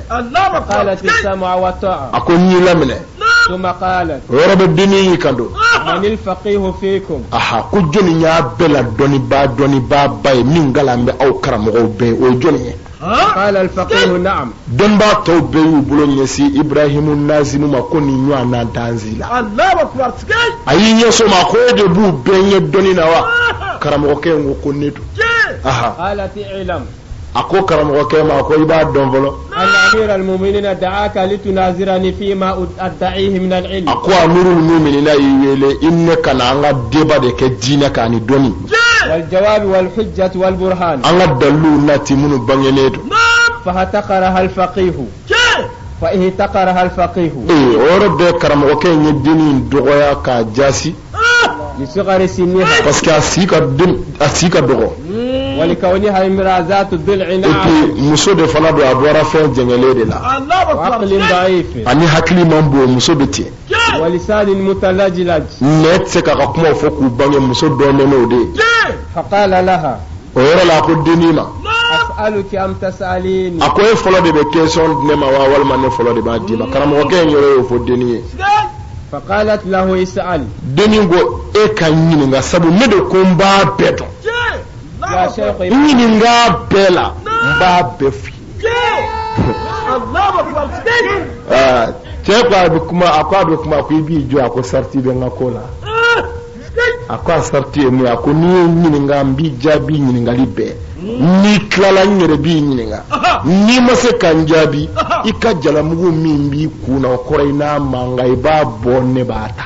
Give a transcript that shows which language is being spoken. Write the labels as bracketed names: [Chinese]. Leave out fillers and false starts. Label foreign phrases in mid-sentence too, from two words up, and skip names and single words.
[Arabic] الله أكبر قالت السمع والطاعة [Bambara] a ko n y'i laminɛ [Arabic] ثم قالت [Bambara] o yɔrɔ bɛ dennin y'i kan don [Arabic] من الفقيه فيكم [Bambara] aha ko jɔnni y'a bɛɛ la dɔnnibaa ba ye min galan bɛ aw karamɔgɔw bɛɛ o ye jɔnni ye [Arabic] قال الفقيه نعم [Bambara] dɔnnibaa tɔw bɛɛ y'u bolo ɲɛsin Ibrahimu Nazimu ma ko nin ɲɔgɔnna danzi la [Arabic] الله أكبر sikay [Bambara] a y'i ɲɛso ma ko e de b'u bɛɛ ɲɛ dɔnni na wa karamɔgɔkɛ in ko ne don aha [Arabic] قالت اعلم [Bambara] a ko karamɔgɔkɛ ma ko i b'a dɔn fɔlɔ [Arabic] أن أمير المؤمنين دعاك لتناظرني فيما أدعيه من العلم [Bambara] a ko [Arabic] أمير المؤمنين [Bambara] y'i wele i ne ka na an ka débat de kɛ diinɛ kan ni dɔnni [Arabic] والجواب والحجة والبرهان [Bambara] an ka daliluw nati minnu bangenen don [Arabic] فاحتقرها الفقيه فاحتقرها الفقيه [Bambara] o yɔrɔ bɛɛ karamɔgɔkɛ in ye dennin in dɔgɔya k'a jaasi [Arabic] لصغر سنها [French] parce que [Bambara] a si ka dɔgɔ [Arabic] ولكونها امرأة ذات ضلع [French] et [Arabic] ناعم [Bambara] puis muso de fana don a bɔra fɛn jɛngɛlen de la [Arabic] الله أكبر وعقل ضعيف [Bambara] ani hakili man bon muso bɛ ten [Arabic] ولسان متلجلج [Bambara] nɛ tɛ se k'a ka kumaw fɔ k'u bange muso dɔnnen n'o de ye [Arabic] فقال لها [Bambara] o yɔrɔ la a ko dennin ma [Arabic] أسألك أم تسأليني [Bambara] a ko e fɔlɔ de bɛ question di ne ma wa walima ne fɔlɔ de b'a d'i ma karamɔgɔkɛ in yɛrɛ y'o fɔ dennin ye [Arabic] فقالت له اسأل [Bambara] dennin ko e ka n ɲininka sabu ne de ko n b'a bɛɛ dɔn [Arabic] يا شيخ [Bambara] n ɲininka bɛɛ la n b'a bɛɛ f'i ye [Arabic] الله أكبر sikay [Bambara] cɛ ko a bɛ kuma a ko a ko i b'i jɔ a ko sariti bɛ n ka ko la a ko a sariti ye mun ye a ko n'i ye n ɲininka n b'i jaabi ɲininkali bɛɛ n'i tilala n yɛrɛ b'i ɲininka n'i ma se ka n jaabi i ka jalamugu min b'i kun na o kɔrɔ i n'a mankan i b'a bɔ ne b'a ta